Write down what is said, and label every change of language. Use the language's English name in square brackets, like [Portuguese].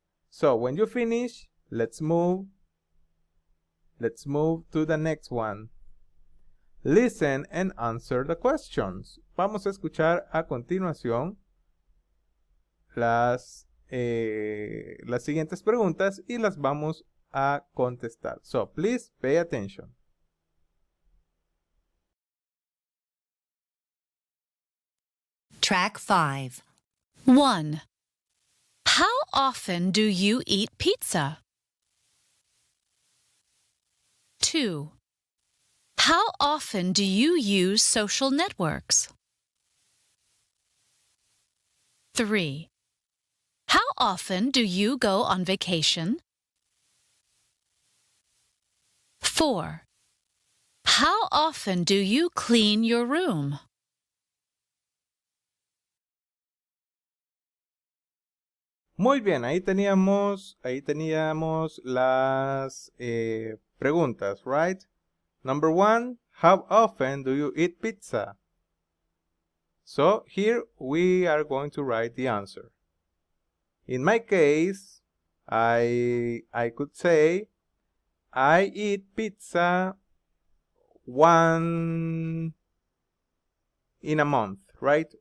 [English] So when you finish, let's move to the next one. Listen and answer the questions. [Spanish] Vamos a escuchar a continuación las siguientes preguntas y las vamos a contestar. [English] So, please pay attention. Track 5. 1. How often do you eat pizza? 2. How often do you use social networks? 3. How often do you go on vacation? 4. How often do you clean your room? [Spanish] Muy bien, ahí teníamos las preguntas, right? [English] Number 1, how often do you eat pizza? So here we are going to write the answer. In my case, I could say I eat pizza 1 in a month, right?